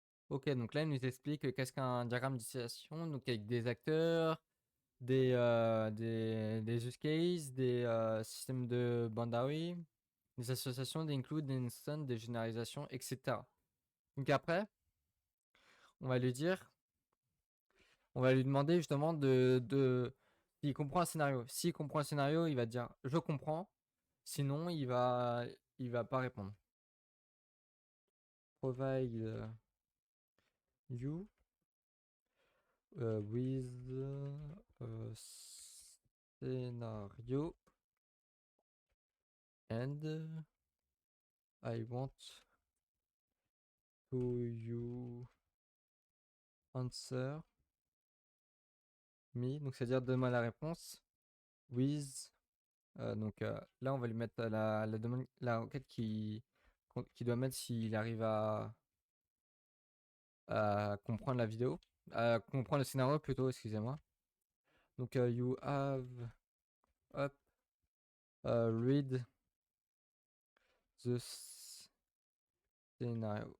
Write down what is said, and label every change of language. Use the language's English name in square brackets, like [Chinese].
[French] Ok, donc là, il nous explique qu'est-ce qu'un diagramme d'utilisation, donc avec des acteurs, des use cases, des systèmes de boundary, des associations, des includes, des instances, des généralisations, etc. Donc après, on va lui dire, on va lui demander justement s'il comprend un scénario. S'il comprend un scénario, il va dire je comprends. Sinon, il va pas répondre. [English] Provide you with a scenario and I want to you answer me. [French] Donc, c'est-à-dire donne-moi la réponse [English] with. [French] Donc là, on va lui mettre la demande, la requête qui doit mettre s'il arrive à comprendre la vidéo, à comprendre le scénario plutôt, excusez-moi. [English] Donc, you have up read the scénario.